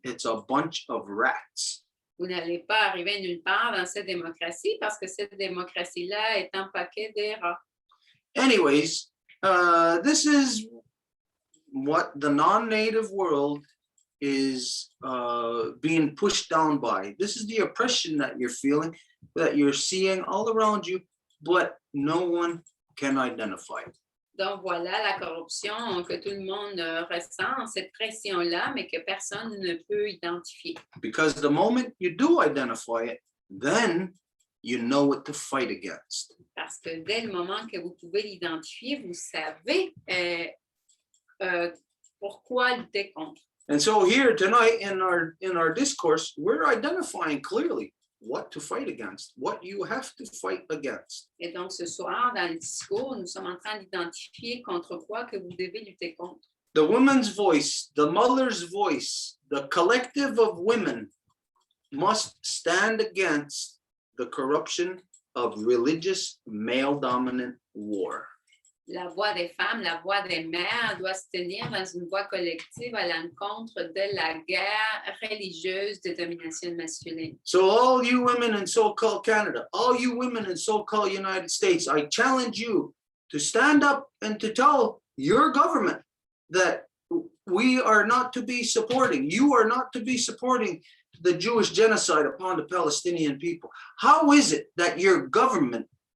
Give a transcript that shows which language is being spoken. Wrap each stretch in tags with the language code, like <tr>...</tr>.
<en>It's a bunch of rats.</en> <fr>Vous n'allez pas arriver nulle part dans cette démocratie parce que cette démocratie-là est un paquet de rats.</fr> <en>Anyways, this is what the non-native world is being pushed down by. This is the oppression that you're feeling, that you're seeing all around you, but no one can identify it.</en> <fr>Donc voilà la corruption que tout le monde ressent, cette pression-là, mais que personne ne peut identifier.</fr> <en>Because the moment you do identify it, then you know what to fight against.</en> <fr>Parce que dès le moment que vous pouvez l'identifier, vous savez pourquoi lutter contre.</fr> <en>And so here tonight in our discourse, we're identifying clearly what to fight against, what you have to fight against.</en> <fr>Et donc ce soir, dans le discours, nous sommes en train d'identifier contre quoi que vous devez lutter contre.</fr> <en>The woman's voice, the mother's voice, the collective of women must stand against the corruption of religious male-dominant war.</en> <fr>La voix des femmes, la voix des mères doit se tenir dans une voix collective à l'encontre de la guerre religieuse de domination masculine.</fr> <en>So all you women in so-called Canada, all you women in so-called United States, I challenge you to stand up and to tell your government that we are not to be supporting, you are not to be supporting the Jewish genocide upon the Palestinian people. How is it that your government</en>